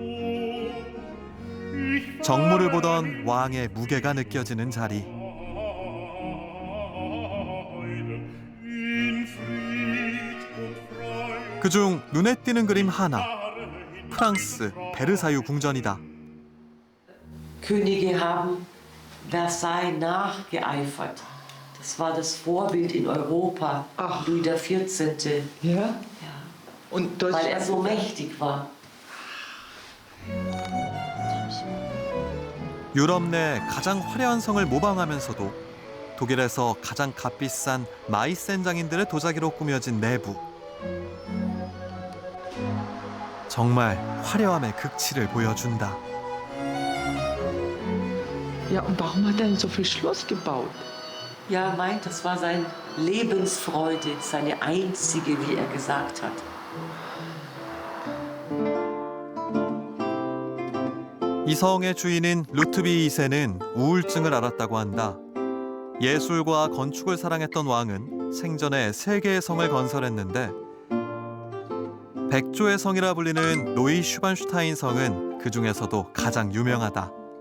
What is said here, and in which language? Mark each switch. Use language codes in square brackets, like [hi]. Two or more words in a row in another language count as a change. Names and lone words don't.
[ko] 정무를 보던 왕의 무게가 느껴지는 자리. 그중 눈에 띄는 그림 하나. 프랑스 베르사유 궁전이다. [de] Könige haben Versailles nachgeeifert. Das war das Vorbild in Europa. Louis XIV. Ja? Ja. Und Weil er so mächtig war. [ko] 유럽 내 가장 화려한 성을 모방하면서도 독일에서 가장 값비싼 마이센 장인들의 도자기로 꾸며진 내부. 정말 화려함의 극치를 보여준다. [de] Ja, und warum hat er denn so viel Schloss gebaut? Ja, er meint, das war seine Lebensfreude, seine einzige, wie er gesagt hat. [ko] 이 성의 주인인 루트비 2세는 우울증을 앓았다고 한다. 예술과 건축을 사랑했던 왕은 생전에 3개의 성을 건설했는데 백조의 성이라 불리는 노이 슈반슈타인 성은 그 중에서도 가장 유명하다.